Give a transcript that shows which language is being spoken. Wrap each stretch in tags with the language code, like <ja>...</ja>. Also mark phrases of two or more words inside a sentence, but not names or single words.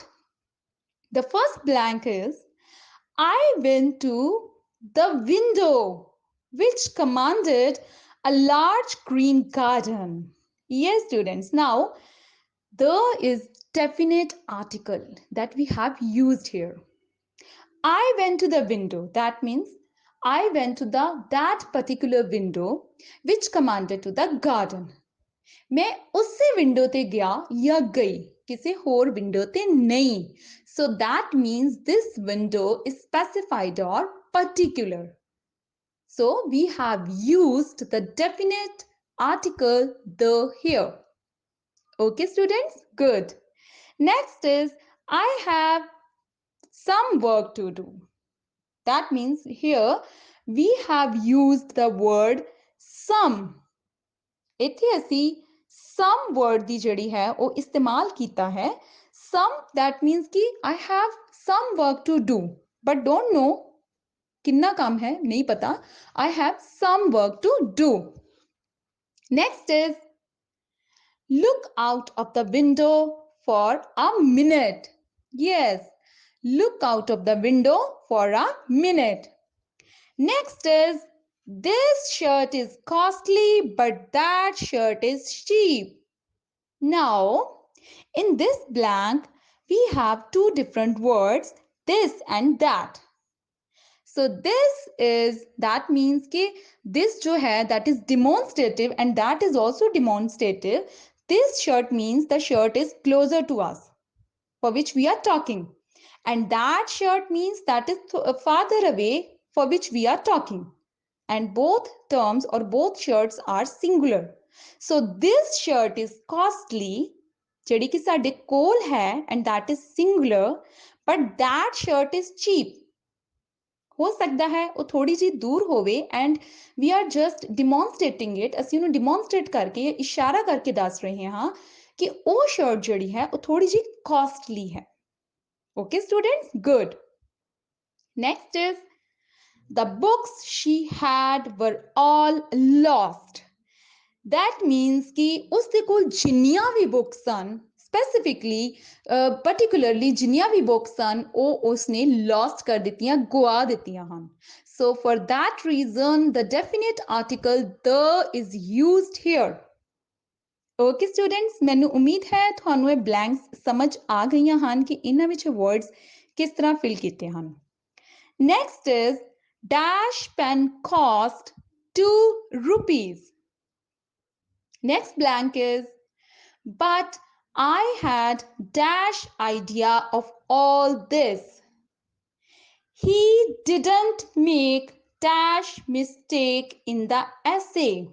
<en>The first blank is I went to the window which commanded a large green garden. Yes, students. Now, there is definite article that we have used here. I went to the window. That means I went to that particular window which commanded to the garden.</en> <hi>मैं उसी विंडो ते गया या गई, किसी होर विंडो ते नहीं.</hi> <en>So that means this window is specified or particular. So we have used the definite article the here. Okay, students? Good. Next is I have some work to do. That means here we have used the word some.</en> <pa>ਇੱਥੇ ਅਸੀਂ</pa> <en>some word</en> <pa>ਦੀ ਜਿਹੜੀ ਹੈ ਉਹ ਇਸਤੇਮਾਲ ਕੀਤਾ ਹੈ.</pa> <en>Some that means कि I have some work to do but don't know</en> <hi>कितना काम है नहीं पता.</hi> <en>I have some work to do. Next is look out of the window for a minute. Yes, look out of the window for a minute. Next is this shirt is costly, but that shirt is cheap. Now, in this blank, we have two different words, this and that. So this is, that means कि this</en> <hi>जो है</hi> <en>that is demonstrative and that is also demonstrative. This shirt means the shirt is closer to us for which we are talking. And that shirt means that is farther away for which we are talking. And both terms or both shirts are singular. So this shirt is costly,</en> <pa>ਜਿਹੜੀ ਕਿ ਸਾਡੇ ਕੋਲ ਹੈ</pa> <en>and that is singular, but that shirt is cheap.</en> <pa>ਹੋ ਸਕਦਾ ਹੈ ਉਹ ਥੋੜੀ ਜਿਹੀ ਦੂਰ ਹੋਵੇ</pa> <en>and we are just demonstrating it.</en> <pa>ਅਸੀਂ ਉਹਨੂੰ demonstrate ਕਰਕੇ ਇਸ਼ਾਰਾ ਕਰਕੇ ਦੱਸ ਰਹੇ ਹਾਂ ਕਿ ਉਹ ਸ਼ਰਟ ਜਿਹੜੀ ਹੈ ਉਹ ਥੋੜੀ ਜਿਹੀ costly ਹੈ.</pa> <en>Okay students, good. Next is the books she had were all lost. That means</en> <pa>ਕਿ ਉਸਕੇ ਕੋਲ ਜਿੰਨੀਆਂ ਭੀ books सन,</pa> <en>specifically particularly</en> <pa>ਜਿੰਨੀਆਂ ਭੀ books सन ਉਹ उसने lost कर ਦਿੱਤੀਆਂ, ਗੁਆ ਦਿੱਤੀਆਂ ਹਨ.</pa> <en>So for that reason the definite article the is used here. Okay students,</en> <pa>ਮੈਨੂੰ ਉਮੀਦ ਹੈ ਤੁਹਾਨੂੰ ਇਹ blanks ਸਮਝ ਆ ਗਈਆਂ ਹਨ ਕਿ ਇਹਨਾਂ ਵਿੱਚ words ਕਿਸ ਤਰ੍ਹਾਂ fill ਕੀਤੇ ਹਨ.</pa> <en>Next is dash pen cost 2 rupees. Next blank is, but I had dash idea of all this. He didn't make dash mistake in the essay.</en>